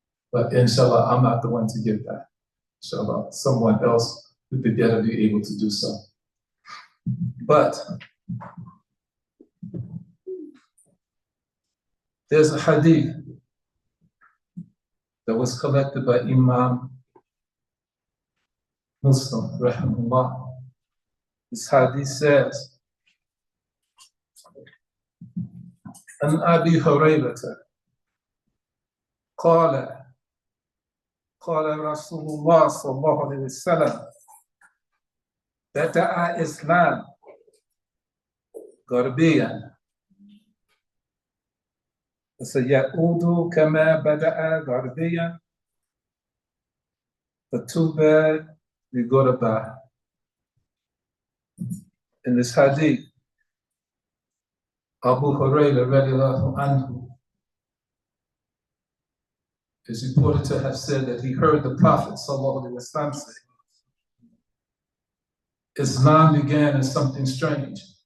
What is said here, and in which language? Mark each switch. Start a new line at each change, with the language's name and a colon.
English: But inshallah, I'm not the one to give that. Inshallah, someone else who could better be able to do so. But there's a hadith that was collected by Imam Muslim, rahimahullah. This hadith says,
Arabic: An Abi Hurayrata, قال رسول الله صلى الله عليه وسلم بدأ إسلام غربيا فسيعود كما بدأ غربيا فطوبى للغرباء.
English: In this hadith, Abu Hurairah radiallahu anhu is reported to have said that he heard the Prophet sallallahu alaihi wasallam say, Islam began as something strange.